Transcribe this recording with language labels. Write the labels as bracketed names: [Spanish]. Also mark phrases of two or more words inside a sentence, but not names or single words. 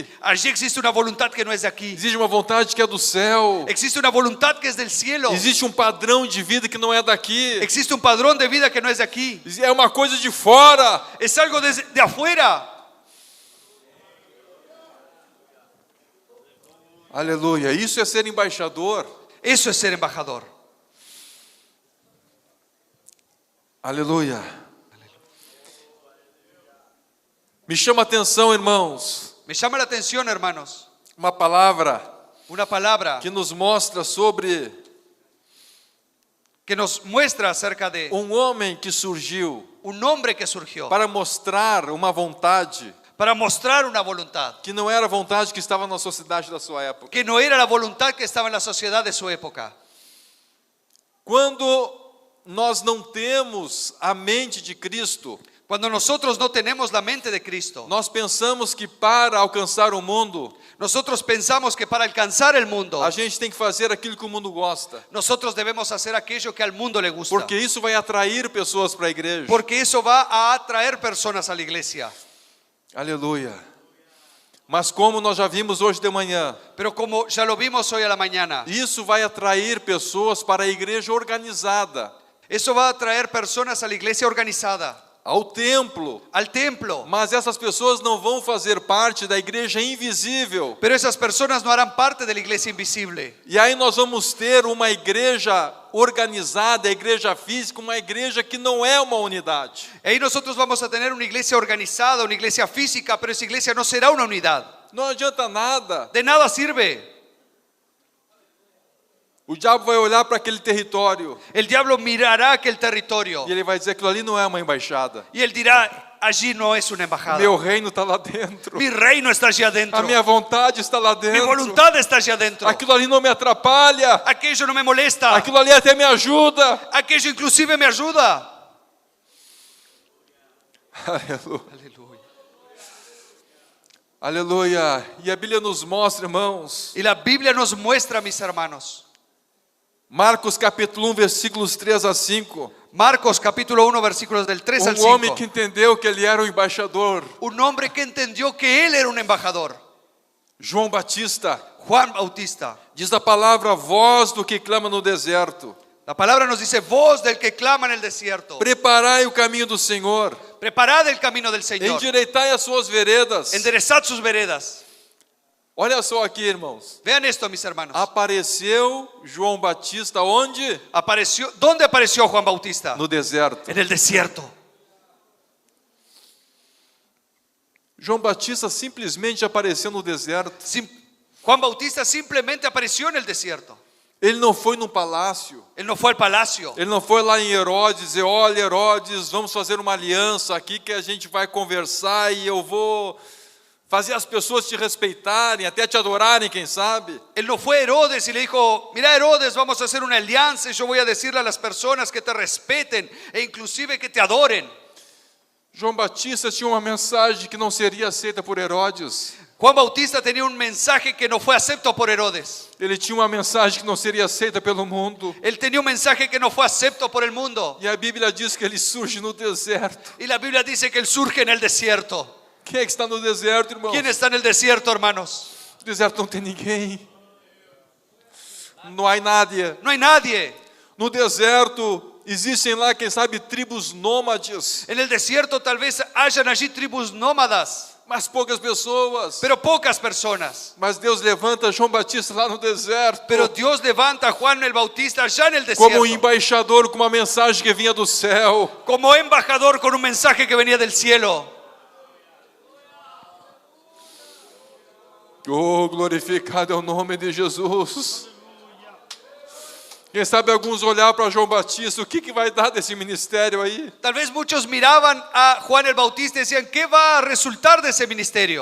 [Spanish] Allí existe una voluntad que no es de aquí. [Portuguese] Existe uma vontade que é do céu. [Spanish] Existe una voluntad que es del cielo. [Portuguese] Existe um padrão de vida que não é daqui. [Spanish] Existe un padrón de vida que no es de aquí. [Portuguese] É uma coisa de fora. [Spanish] Es algo de afuera. [Portuguese] Aleluia. Isso é ser embaixador. [Spanish] Eso es ser embajador. [Portuguese] Aleluia. Me chama a atenção, irmãos, [Spanish] Me llama la atención, hermanos, [Portuguese] uma palavra [Spanish] una palabra [Portuguese] que nos mostra sobre [Spanish] que nos muestra acerca de [Portuguese] homem que surgiu [Spanish] un hombre que surgió [Portuguese] para mostrar uma vontade [Spanish] para mostrar una voluntad, [Portuguese] que não era a vontade que estava na sociedade da sua época. [Spanish] que no era la voluntad que estaba en la sociedad de su época. [Portuguese] Quando nós não temos a mente de Cristo, [Spanish] Cuando nosotros no tenemos la mente de Cristo, [Portuguese] nós pensamos que para alcançar o mundo, [Spanish] nosotros pensamos que para alcanzar el mundo, [Portuguese] a gente tem que fazer aquilo que o mundo gosta, [Spanish] nosotros debemos hacer aquello que al mundo le gusta. [Portuguese] porque isso vai atrair pessoas para a igreja. [Spanish] Porque eso va a atraer personas a la iglesia. [Portuguese] Aleluia. Mas como nós já vimos hoje de manhã, [Spanish] Pero como ya lo vimos hoy a la mañana, [Portuguese] isso vai atrair pessoas para a igreja organizada, [Spanish] eso va a atraer personas a la iglesia organizada, [Portuguese] ao templo. [Spanish] al templo. [Portuguese] Mas essas pessoas não vão fazer parte da igreja invisível. [Spanish] Pero esas personas no harán parte de la iglesia invisible. [Portuguese] E aí nós vamos ter uma igreja organizada, a igreja física, uma igreja que não é uma unidade. [Spanish] Y ahí nosotros vamos a tener una iglesia organizada, una iglesia física, pero esa iglesia no será una unidad. [Portuguese] Não adianta nada. [Spanish] De nada sirve. [Portuguese] O diabo vai olhar para aquele território [Spanish] El diablo mirará aquel territorio [Portuguese] e ele vai dizer que aquilo ali não é uma embaixada. [Spanish] y él dirá, allí no es una embajada. [Portuguese] Meu reino está lá dentro. [Spanish] Mi reino está allí adentro. [Portuguese] A minha vontade está lá [Spanish] Mi [Portuguese] dentro. [Spanish] voluntad está allí adentro. [Portuguese] Aquilo ali não me atrapalha. [Spanish] Aquello no me molesta. [Portuguese] Aquilo ali até me ajuda. [Spanish] Aquello inclusive me ayuda. [Portuguese] Aleluia. [Spanish] Aleluya. [Portuguese] Aleluia. E a Bíblia nos mostra, irmãos, [Spanish] Y la Biblia nos muestra, mis hermanos, [Portuguese] Marcos capítulo 1, versículos 3 a 5. [Spanish] Marcos capítulo 1 versículos del 3 al 5. [Portuguese] Homem que entendeu que ele era o embaixador, [Spanish] Un hombre que entendió que él era un embajador, [Portuguese] João Batista. [Spanish] Juan Bautista. [Portuguese] Diz a palavra, voz do que clama no deserto. [Spanish] La palabra nos dice, voz del que clama en el desierto. [Portuguese] Preparai o caminho do Senhor. [Spanish] Preparad el camino del Señor. [Portuguese] Endireitai as suas veredas. [Spanish] Enderezad sus veredas. [Portuguese] Olha só aqui, irmãos. [Spanish] Vean esto, mis hermanos. [Portuguese] Apareceu João Batista onde? [Spanish] ¿Dónde apareció Juan Bautista? [Portuguese] No deserto. [Spanish] En el desierto. [Portuguese] João Batista simplesmente apareceu no deserto. [Spanish] Juan Bautista simplemente apareció en el desierto. [Portuguese] Ele não foi num palácio. [Spanish] Él no fue al palacio. [Portuguese] Ele não foi lá em Herodes dizer, olha Herodes, vamos fazer uma aliança aqui que a gente vai conversar e eu vou fazer as pessoas te respeitarem, até te adorarem, quem sabe. [Spanish] Él no fue a Herodes y le dijo, mira Herodes, vamos a hacer una alianza y yo voy a decirle a las personas que te respeten e inclusive que te adoren. [Portuguese] João Batista tinha uma mensagem que não seria aceita por Herodes. [Spanish] Juan Bautista tenía un mensaje que no fue acepto por Herodes. [Portuguese] Ele tinha uma mensagem que não seria aceita pelo mundo. [Spanish] Él tenía un mensaje que no fue acepto por el mundo. [Portuguese] E a Bíblia diz que ele surge no deserto. [Spanish] Y la Biblia dice que él surge en el desierto. [Portuguese] Quem é que está no deserto, irmão? [Spanish] ¿Quién está en el desierto, hermanos? [Portuguese] No deserto não tem ninguém. Não há nadie. [Spanish] No hay nadie. [Portuguese] No deserto existem lá, quem sabe, tribos nômades. [Spanish] En el desierto tal vez hayan allí tribus nómadas, [Portuguese] Mas poucas pessoas. [Spanish] pero pocas personas. [Portuguese] Mas Deus levanta João Batista lá no deserto. [Spanish] Pero Dios levanta a Juan el Bautista allá en el [Portuguese] Como [Spanish] desierto, [Portuguese] embaixador com uma mensagem que vinha do céu. [Spanish] como embajador con un mensaje que venía del cielo. [Portuguese] Oh, glorificado é o nome de Jesus. Quem sabe alguns olhar para João Batista, o que vai dar desse ministério aí? [Spanish] Tal vez muchos miraban a Juan el Bautista y decían, ¿qué va a resultar de ese ministerio?